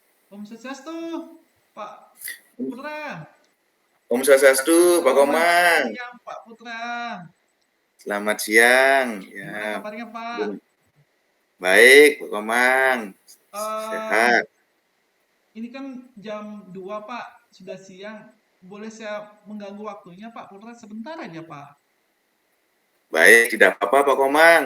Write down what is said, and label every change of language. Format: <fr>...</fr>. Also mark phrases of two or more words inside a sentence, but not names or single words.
<id>Om Swastiastu, Pak Putra. Om Swastiastu, Pak Selamat Komang. siang, Pak Putra. Selamat siang. Gimana Ya, kabarnya, Pak? belum baik, Pak Komang. Eh, Sehat. ini kan jam 2, Pak. Sudah siang. Boleh saya mengganggu waktunya, Pak Putra? Sebentar aja, Pak. Baik, tidak apa-apa, Pak Komang.</id>